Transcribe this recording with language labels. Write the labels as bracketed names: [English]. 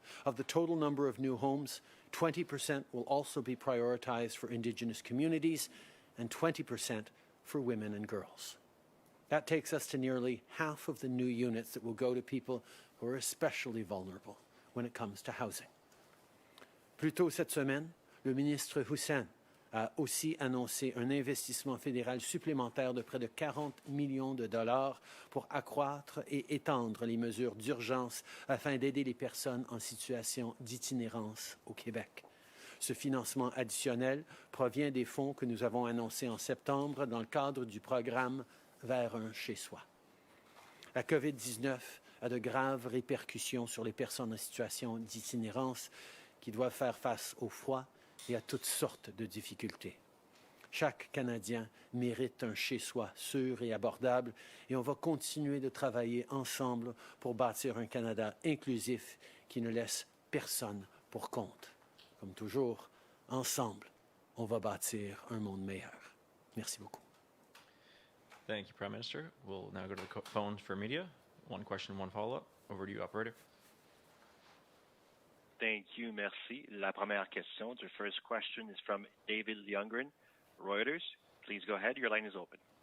[English] Of the total number of new homes, 20% will also be prioritized for Indigenous communities and 20% for women and girls. That takes us to nearly half of the new units that will go to people who are especially vulnerable when it comes to housing. [French] Plus tôt cette semaine, le ministre Hussen a aussi annoncé un investissement fédéral supplémentaire de près de 40 millions de dollars pour accroître et étendre les mesures d'urgence afin d'aider les personnes en situation d'itinérance au Québec. Ce financement additionnel provient des fonds que nous avons annoncés en septembre dans le cadre du programme Vers un chez-soi. La COVID-19 a de graves répercussions sur les personnes en situation d'itinérance qui doivent faire face au froid et à toutes sortes de difficultés. Chaque Canadien mérite un chez-soi sûr et abordable et on va continuer de travailler ensemble pour bâtir un Canada inclusif qui ne laisse personne pour compte. Comme toujours, ensemble, on va bâtir un monde meilleur. Merci beaucoup. [English] Thank you, Prime Minister. We'll now go to the phones for media. One question, one follow-up. Over to you, operator. Thank you, merci. [French] La première question, [English] the first question is from David Youngren, Reuters. Please go ahead. Your line is open.